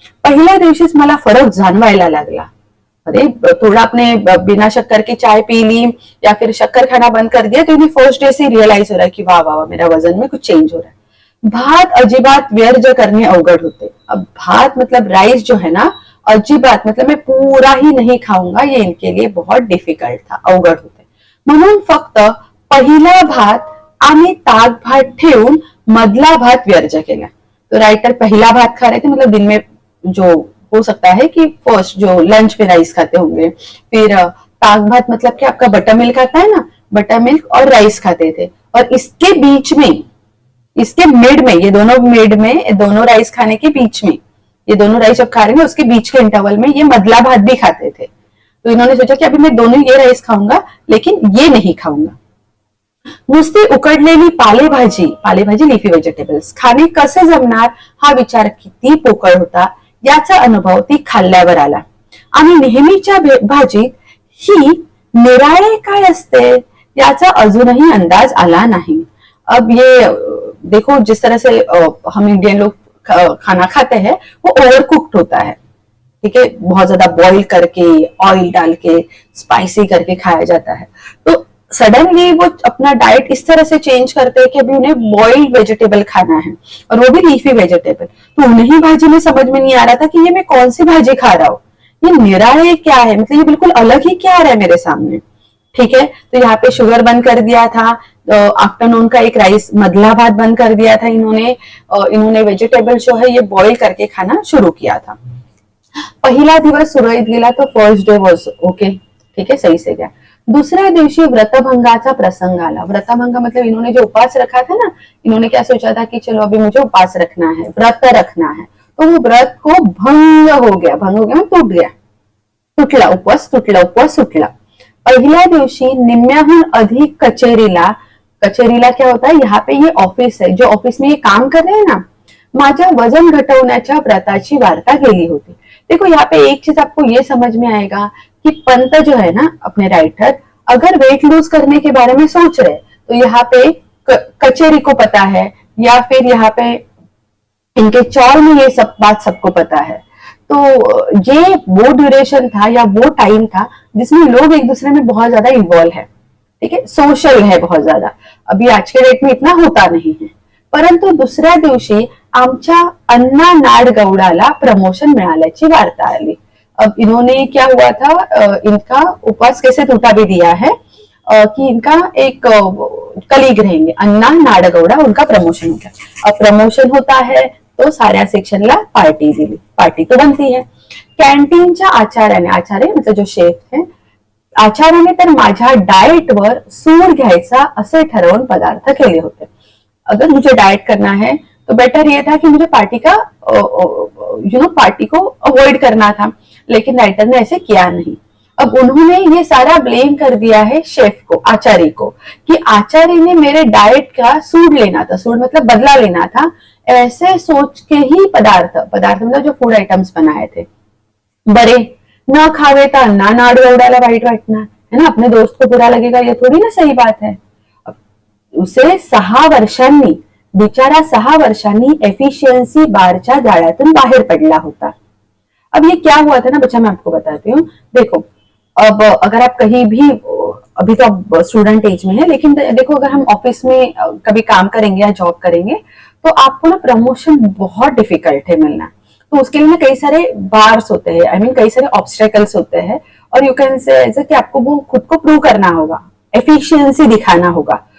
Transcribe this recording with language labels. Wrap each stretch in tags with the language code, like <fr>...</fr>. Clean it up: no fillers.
<mr>पहिल्या दिवशीच मला फरक जाणवायला लागला.</mr> <hi>अरे थोड़ा आपने बिना शक्कर की चाय पी ली या फिर शक्कर खाना बंद कर दिया, तो इन्हें फर्स्ट डे से रियलाइज हो रहा है कि वाह वाह मेरा वजन में कुछ चेंज हो रहा है.</hi> <mr>भात अजिबात व्यर्थ करने अवघड होते.</mr> <hi>अब भात मतलब राइस जो है ना, अजिबात मतलब मैं पूरा ही नहीं खाऊंगा, ये इनके लिए बहुत डिफिकल्ट था,</hi> <mr>अवघड होते. म्हणून फक्त पहिला भात आणि ताक भात ठेवून मधला भात व्यर्थ केला.</mr> <hi>तो राइटर पहला भात खा रहे थे, मतलब दिन में जो हो सकता है कि फर्स्ट जो लंच में राइस खाते होंगे. फिर ताक भात मतलब कि आपका बटर मिल्क आता है ना, बटर मिल्क और राइस खाते थे. और इसके बीच में, इसके मिड में, ये दोनों मिड में, दोनों राइस खाने के बीच में, ये दोनों राइस जब खा रहे हैं उसके बीच के इंटरवल में ये मधला भात भी खाते थे. तो इन्होंने सोचा कि अभी मैं दोनों ये राइस खाऊंगा लेकिन ये नहीं खाऊंगा.</hi> <mr>नुसती उकडलेली पालेभाजी लिफी व्हेजिटेबल्स खाणे कसे जमणार हा विचार किती पोकळ होता याचा अनुभव ती खाल्ल्यावर आला. आणि नेहमीच्या भाजीत ही निराळे काय असते याचा अजूनही अंदाज आला नहीं.</mr> <hi>अब ये देखो जिस तरह से हम इंडियन लोग खाना खाते हैं वो ओवर कुक्ड होता है. ठीक है, बहुत ज्यादा बॉईल करके ऑयल डाल के स्पाइसी करके खाया जाता है. तो सडनली वो अपना डाइट इस तरह से चेंज करते हैं कि अभी उन्हें बॉइल्ड वेजिटेबल खाना है, और वो भी लीफी वेजिटेबल. तो उन्हें भाजी में समझ में नहीं आ रहा था कि ये मैं कौन सी भाजी खा रहा हूँ, ये निराळे क्या है, मतलब ये बिल्कुल अलग ही क्या आ रहा है मेरे सामने. ठीक है, तो यहाँ पे शुगर बंद कर दिया था. आफ्टरनून का एक राइस मधला भात बंद कर दिया था इन्होंने वेजिटेबल जो है ये बॉइल करके खाना शुरू किया था.</hi> <mr>पहिला दिवस सुरळीत गेला.</mr> <hi>तो</hi> <en>first day was okay,</en> <hi>ठीक है, सही से गया.</hi> <mr>दूसरे दिवशी व्रतभंगाचा प्रसंग आला.</mr> <hi>व्रतभंग मतलब इन्होंने जो उपवास रखा था ना, इन्होंने क्या सोचा था कि चलो अभी मुझे उपवास रखना है, व्रत रखना है. तो वो व्रत को भंग हो गया टूट गया,</hi> <mr>उपवास सुटला. पहिल्या दिवशी निम्म्याहून अधिक कचेरीला</mr> <hi>क्या होता है, यहाँ पे ये ऑफिस है, जो ऑफिस में ये काम कर रहे हैं ना,</hi> <mr>माझ्या वजन घटवण्याच्या व्रताची वार्ता गेली होती.</mr> <hi>देखो यहाँ पे एक चीज आपको ये समझ में आएगा कि पंत जो है ना, अपने राइटर, अगर वेट लूज करने के बारे में सोच रहे तो यहाँ पे कचेरी को पता है, या फिर यहाँ पे इनके चौर में ये सब बात सबको पता है. तो ये वो ड्यूरेशन था या वो टाइम था जिसमें लोग एक दूसरे में बहुत ज्यादा इन्वॉल्व है. ठीक है, सोशल है बहुत ज्यादा. अभी आज के डेट में इतना होता नहीं है.</hi> <mr>परंतु दुसऱ्या दिवशी आमच्या अण्णा नाडगौडाला प्रमोशन मिळाल्याची वार्ता आली.</mr> <hi>अब इन्होंने क्या हुआ था, इनका उपवास कैसे टूटा भी दिया है कि इनका एक कलीग रहेंगे अण्णा नाडगौडा, उनका प्रमोशन होता है. अब प्रमोशन होता है तो</hi> <mr>साऱ्या सेक्शनला पार्टी दिली.</mr> <hi>पार्टी तो बनती है. कॅन्टीनच्या आचार्य मतलब जो शेफ है,</hi> <mr>आचार्याने तर माझ्या डाएटवर सूड घ्यायचा असे ठरवून पदार्थ केले होते.</mr> <hi>अगर मुझे डाइट करना है तो बेटर ये था कि मुझे पार्टी को अवॉइड करना था, लेकिन राइटर ने ऐसे किया नहीं. अब उन्होंने ये सारा ब्लेम कर दिया है शेफ को, आचार्य को, कि आचार्य ने मेरे डाइट का सूड लेना था, सूड मतलब बदला लेना था, ऐसे सोच के ही पदार्थ मतलब जो फूड आइटम्स बनाए थे.</hi> <mr>बरे न खावे तर अन्ना नाड गवडाला वाईट वाटणार</mr> <hi>है ना, अपने दोस्त को बुरा लगेगा, ये थोड़ी ना सही बात है.</hi> <mr>उसे 6 वर्षांनी, बिचारा 6 वर्षांनी एफिशिएंसी बारच्या जाळ्यातून बाहेर पडला होता.</mr> <hi>अब ये क्या हुआ था ना बच्चा, मैं आपको बताती हूँ. देखो, अब अगर आप कहीं भी, अभी तो आप स्टूडेंट एज में है, लेकिन देखो अगर हम ऑफिस में कभी काम करेंगे या जॉब करेंगे तो आपको ना प्रमोशन बहुत डिफिकल्ट है मिलना. तो उसके लिए ना कई सारे बार्स होते हैं, आई मीन कई सारे ऑब्स्टेकल्स होते हैं, और</hi> <en>you can say</en> <hi>ऐसे कि आपको वो खुद को प्रूव करना होगा, एफिशिएंसी दिखाना होगा.</hi>